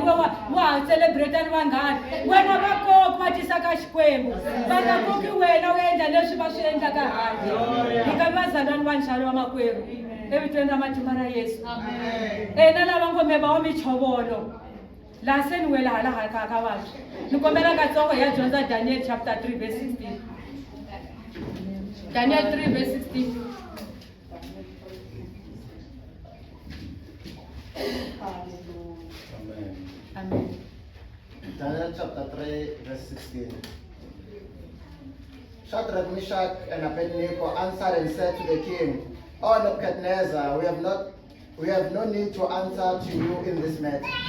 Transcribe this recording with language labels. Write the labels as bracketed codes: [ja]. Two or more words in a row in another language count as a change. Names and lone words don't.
[ts] wa ha celebrata ni vanghani wena va koki va tisaka xikwembu va nga koki wena u endla leswi va swi endlaka handle hi nga vi vazalwana va nxalo wa makwerhu evitweni ra matimba ra Yesu na lava ngome va wa michovolo la se ni wela hala ka vantshwa ni kombela katsongo ya dyondza [en] Daniel chapter 3 verse 16 Daniel 3 verse 16 Amen. Daniel chapter 3 verse 16. Shadrach, Meshach, and Abednego answered and said to the king, O Nebuchadnezzar, we have no need to answer to you in this matter.